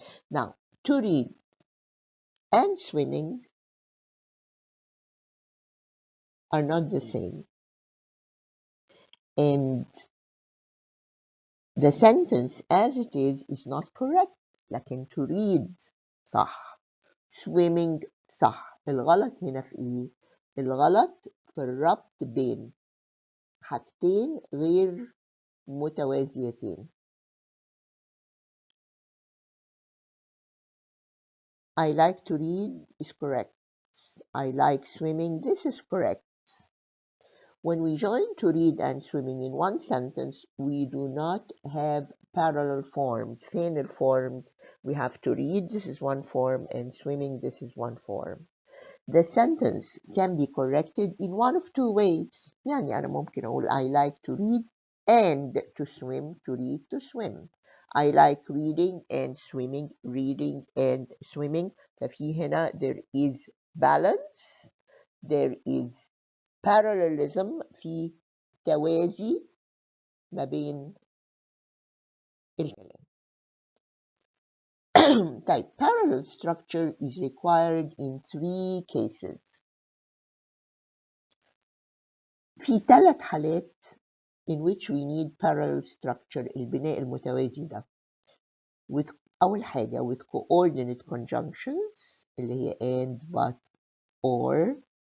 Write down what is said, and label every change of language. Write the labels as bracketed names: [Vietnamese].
[English] Now to read and swimming are not the same, and the sentence as it is not correct. [Arabic] لكن to read صح، swimming صح. الغلط هنا في ايه؟ الغلط في الربط بين حاجتين غير متوازيتين. [English] I like to read is correct. I like swimming, this is correct. When we join to read and swimming in one sentence, we do not have parallel forms. [Arabic] فين الforms? [English] We have to read, this is one form, and swimming, this is one form. The sentence can be corrected in one of two ways. [Arabic] يعني أنا ممكن أقول [English] I like to read and to swim, to read, to swim. I like reading and swimming, reading and swimming. [Arabic] ففي هنا [English] there is balance, there is parallelism، [Arabic] في توازي ما بين الكلام. [English] طيب parallel structure is required in 3 cases. [Arabic] في 3 حالات [English] in which we need parallel structure، [Arabic] البناء المتوازي ده. [English] with [Arabic] أول حاجة [English] with coordinate conjunctions [Arabic] اللي هي [English] and, but, or.